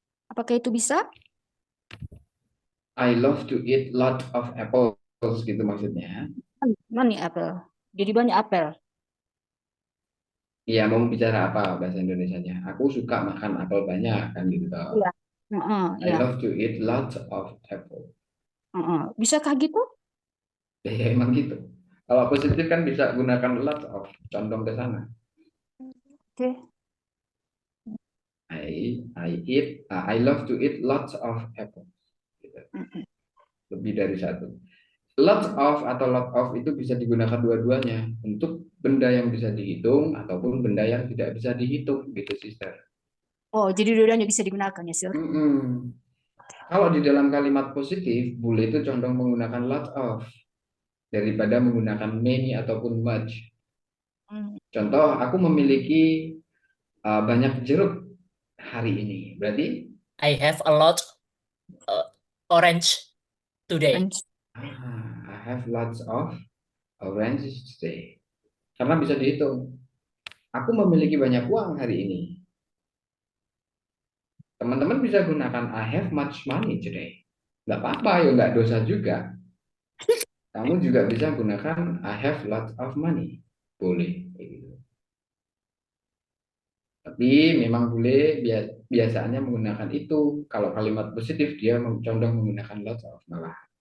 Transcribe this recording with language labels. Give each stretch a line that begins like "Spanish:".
Indonesian: Apakah itu bisa?
English: I love to eat lot of apples gitu maksudnya.
Indonesian: Mani apple. Jadi banyak apel. Iya, mau bicara apa bahasa Indonesianya? Aku suka makan apel banyak kan gitu toh. Iya.
English: I
Indonesian: Ya.
English: love to eat lots of apple.
Indonesian: Bisakah gitu? Ya emang gitu. Kalau positif kan bisa gunakan lots of, condong ke sana. Oke.
English: I love to eat lots of apple.
Indonesian: Gitu. Lebih dari satu. Lots of atau lot of itu bisa digunakan dua-duanya untuk benda yang bisa dihitung ataupun benda yang tidak bisa dihitung gitu, sister. Oh, jadi dua-duanya bisa digunakan ya, sir? Kalau di dalam kalimat positif, bule itu condong menggunakan lots of daripada menggunakan many ataupun much. Contoh, aku memiliki banyak jeruk hari ini. Berarti
English: I have a lot orange today. I have lots of oranges today.
Indonesian: Karena bisa dihitung. Aku memiliki banyak uang hari ini.
English: Teman-teman bisa gunakan I have much money today.
Indonesian: Nggak apa-apa, ya nggak dosa juga. Kamu juga bisa gunakan I have lots of money. Boleh. Tapi memang boleh biasanya menggunakan itu. Kalau kalimat positif dia condong menggunakan lots of malah.